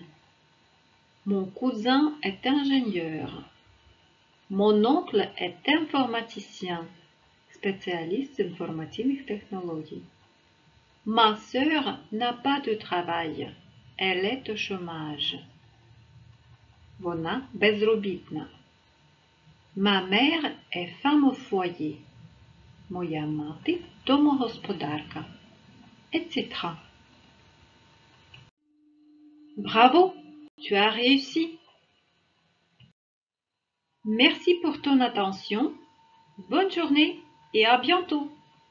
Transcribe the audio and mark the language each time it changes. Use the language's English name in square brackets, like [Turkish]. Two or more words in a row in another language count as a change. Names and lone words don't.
[French] Mon cousin est ingénieur. Mon oncle est informaticien, spécialiste informatiques technologies. Ma sœur n'a pas de travail. Elle est au chômage. [Ukrainian] Вона безробітна. [French] Ma mère est femme au foyer. [Ukrainian] Моя мати домогосподарка, [French] etc. Bravo, tu as réussi. Merci pour ton attention. Bonne journée et à bientôt.